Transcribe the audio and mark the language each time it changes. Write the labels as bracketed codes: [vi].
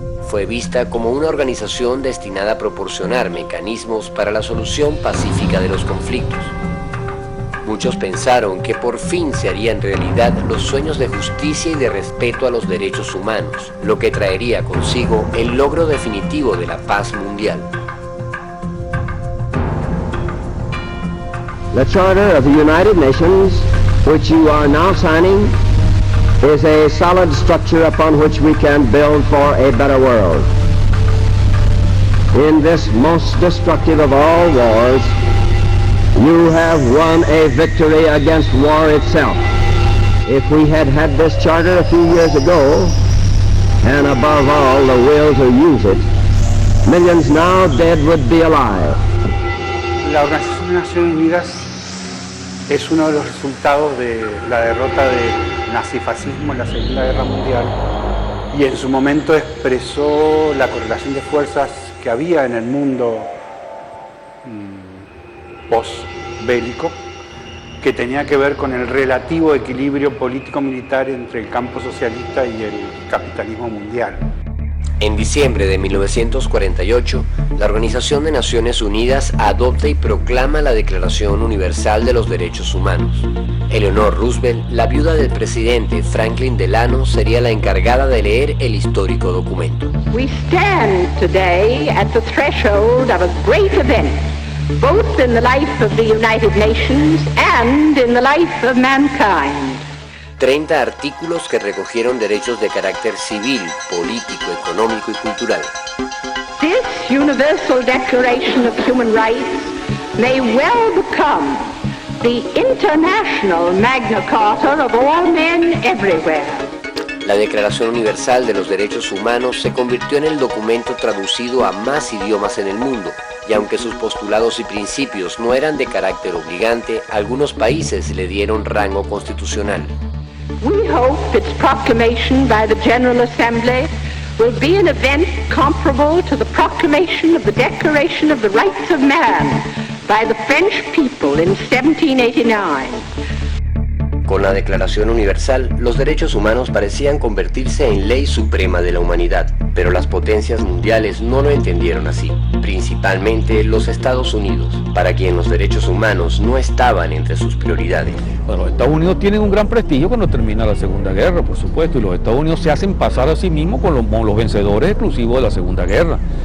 [es] Fue vista como una organización destinada a proporcionar mecanismos para la solución pacífica de los conflictos. Muchos pensaron que por fin se harían realidad los sueños de justicia y de respeto a los derechos humanos, lo que traería consigo el logro definitivo de la paz mundial. [en] The Charter of the United Nations, which you are now signing, is a solid structure upon which we can build for a better world. In this most destructive of all wars, you have won a victory against war itself. If we had had this charter a few years ago, and above all the will to use it, millions now dead would be alive. [es] La Organización de Naciones Unidas es uno de los resultados de la derrota del nazifascismo en la Segunda Guerra Mundial y en su momento expresó la correlación de fuerzas que había en el mundo post-bélico, que tenía que ver con el relativo equilibrio político-militar entre el campo socialista y el capitalismo mundial. En diciembre de 1948, la Organización de Naciones Unidas adopta y proclama la Declaración Universal de los Derechos Humanos. Eleanor Roosevelt, la viuda del presidente Franklin Delano, sería la encargada de leer el histórico documento. [en] We stand today at the threshold of a great event, both in the life of the United Nations and in the life of mankind. [es] 30 artículos que recogieron derechos de carácter civil, político, económico y cultural. [en] This Universal Declaration of Human Rights may well become the international Magna Carta of all men everywhere. [es] La Declaración Universal de los Derechos Humanos se convirtió en el documento traducido a más idiomas en el mundo, y aunque sus postulados y principios no eran de carácter obligante, algunos países le dieron rango constitucional. [en] We hope its proclamation by the General Assembly will be an event comparable to the proclamation of the Declaration of the Rights of Man by the French people in 1789. [es] Con la Declaración Universal, los derechos humanos parecían convertirse en ley suprema de la humanidad, pero las potencias mundiales no lo entendieron así, principalmente los Estados Unidos, para quien los derechos humanos no estaban entre sus prioridades. Bueno, los Estados Unidos tienen un gran prestigio cuando termina la Segunda Guerra, por supuesto, y los Estados Unidos se hacen pasar a sí mismos con los vencedores exclusivos de la Segunda Guerra.